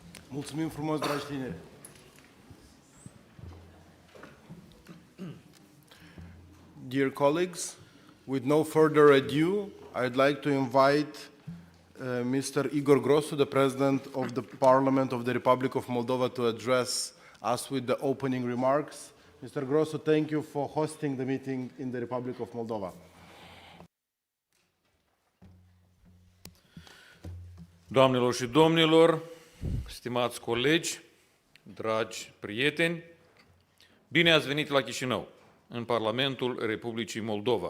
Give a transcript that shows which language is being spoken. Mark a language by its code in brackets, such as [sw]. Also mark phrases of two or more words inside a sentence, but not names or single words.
[ro] Mulțumim frumos, dragi tineri! [en] Dear colleagues, with no further ado, I'd like to invite Mr. Igor Grosu, the President of the Parliament of the Republic of Moldova, to address us with the opening remarks. Mr. Grosu, thank you for hosting the meeting in the Republic of Moldova. [ro] Doamnelor și domnilor, stimați colegi, dragi prieteni, bine ați venit la Chișinău, în Parlamentul Republicii Moldova.